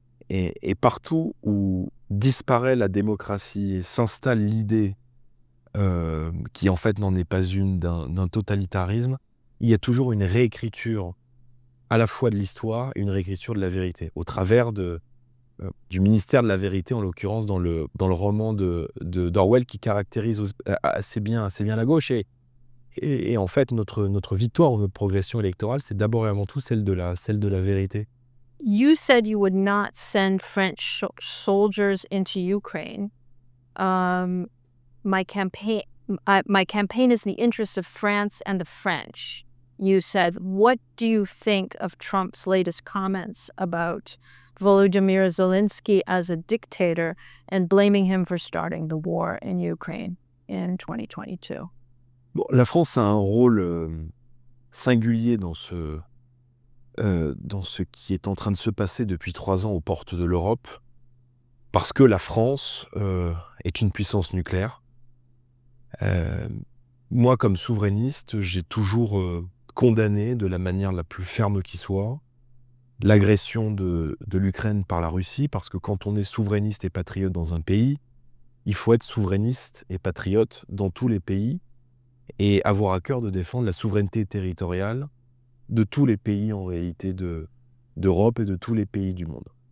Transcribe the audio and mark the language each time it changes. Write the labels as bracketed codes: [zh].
[fr] Et partout où disparaît la démocratie et s'installe l'idée, qui en fait n'en est pas une, d'un totalitarisme, il y a toujours une réécriture à la fois de l'histoire et une réécriture de la vérité, au travers du ministère de la vérité, en l'occurrence dans le roman d'Orwell, qui caractérise assez bien la gauche. Et en fait, notre victoire ou notre progression électorale, c'est d'abord et avant tout celle de la vérité. [en] You said you would not send French soldiers into Ukraine. My campaign is in the interest of France and the French. You said, what do you think of Trump's latest comments about Volodymyr Zelensky as a dictator and blaming him for starting the war in Ukraine in 2022? [fr] Bon, la France a un rôle singulier dans ce qui est en train de se passer depuis 3 ans aux portes de l'Europe, parce que la France est une puissance nucléaire. Moi, comme souverainiste, j'ai toujours condamné de la manière la plus ferme qui soit l'agression de l'Ukraine par la Russie, parce que quand on est souverainiste et patriote dans un pays, il faut être souverainiste et patriote dans tous les pays et avoir à cœur de défendre la souveraineté territoriale de tous les pays en réalité d'Europe et de tous les pays du monde.